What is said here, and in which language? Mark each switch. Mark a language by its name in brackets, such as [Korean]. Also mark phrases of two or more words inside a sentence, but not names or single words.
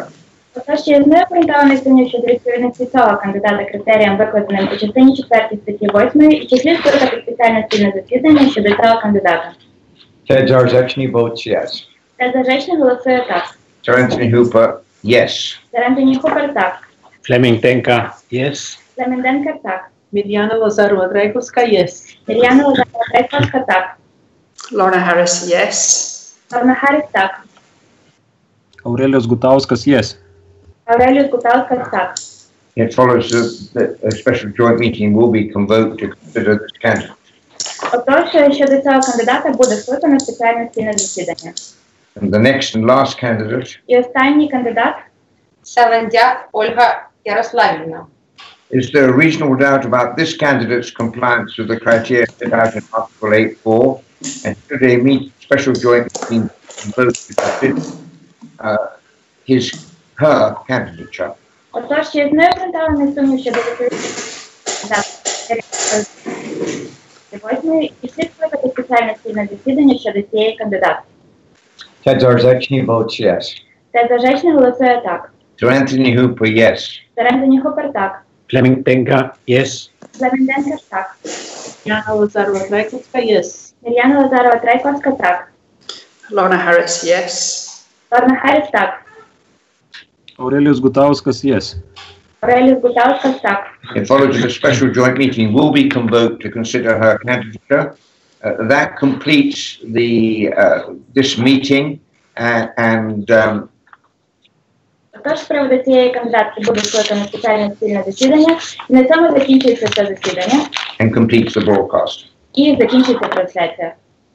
[Ukrainian] Отож, є необґрунтований сумнів щодо відповідності цього кандидата критеріям, викладеним у частині 4 статті 8, і чи слід скликати спеціальне спільне засідання щодо цього кандидата. [English] Ted Zarzeczny votes yes. [Ukrainian] Тед Заrzeczny голосує так. [English] Sir Anthony Hooper, yes. [Ukrainian] Сер Антоні Хупер так. [English] Fleming Denker, yes. [Ukrainian] Флемінг Денкер так. [English] Mirjana Lozano-Rajkowska, yes. [Ukrainian] Мір'яна Лазарова Райковська так. [English] Lorna Harris, yes. [Ukrainian] Лорна Харріс так. [English] Aurelijus Gutauskas, yes. [Ukrainian] Ауреліус Гутаускас так. [English] It follows that a special joint meeting will be convoked to consider this candidate. [Ukrainian] Отож, щодо цього кандидата буде скликано спеціальне спільне засідання. [English] And the next and last candidate [Ukrainian] І останній кандидат Савандяк Ольга Ярославівна. [English] is there a reasonable doubt about this candidate's compliance with the criteria set out in Article 8.4? And should a special joint meeting vote to consider her candidature? [Ukrainian] Отож, є необґрунтований сумнів щодо відповідності кандидата і слід скликати спеціальне спільне засідання щодо цієї кандидатки. [English] Ted Zarzeczny votes yes. [Ukrainian] Тед Заrzeczny голосує так. [English] Sir Anthony Hooper, yes. [Ukrainian] Сер Антоні Хупер так. [English] Fleming Denker, yes. [Ukrainian] Флемінг Денкер так. [English] Mirjana Lozano-Rajkowska, yes. [Ukrainian] Мір'яна Лазарова Трайковська так. [English] Lorna Harris, yes. [Ukrainian] Лорна Харріс так. [English] Aurelijus Gutauskas, yes. [Ukrainian] Ауреліус Гутаускас так. [English] It follows that a special joint meeting will be convoked to consider her candidature. That completes this meeting and [Ukrainian] Також з приводу цієї кандидатки буде скликано спеціальне спільне засідання. І на цьому закінчується це засідання. [English] completes the broadcast. [Ukrainian] І закінчується трансляція.